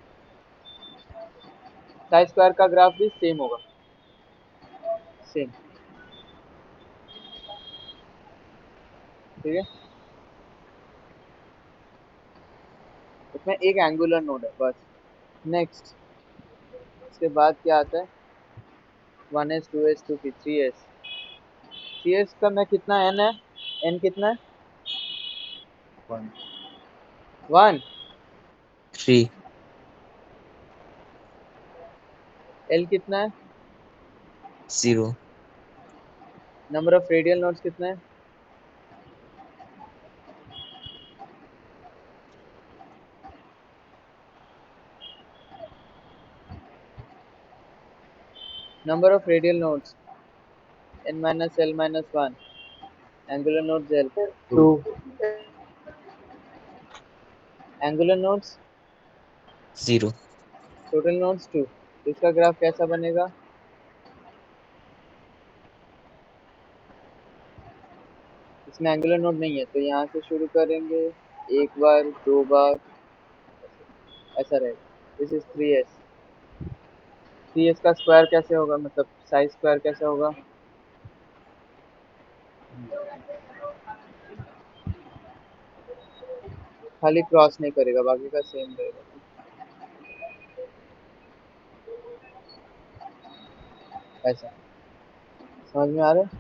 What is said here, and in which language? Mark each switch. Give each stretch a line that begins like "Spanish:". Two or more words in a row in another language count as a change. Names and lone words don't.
English: psi square
Hindi: का ग्राफ भी सेम होगा, सेम, ठीक है। इसमें एक
English: angular node
Hindi: है बस। नेक्स्ट इसके बाद क्या आता है 1s 2s 2p 3s 3s का मैं कितना n है n कितना है 1 1 3 l कितना है 0
English: number of radial nodes
Hindi: कितना है
English: number of radial nodes n minus l minus 1 angular nodes l
Hindi: 2
English: angular nodes 0 total nodes
Hindi: 2 इसका ग्राफ कैसा बनेगा इसमें
English: angular node
Hindi: नहीं है तो यहाँ से शुरू करेंगे एक बार दो बार ऐसा रहेगा
English: this is
Hindi: 3s का स्क्वायर कैसे होगा मतलब
English: psi square
Hindi: कैसे होगा खाली क्रॉस नहीं करेगा बाकी का सेम रहेगा ऐसा समझ में आ रहा है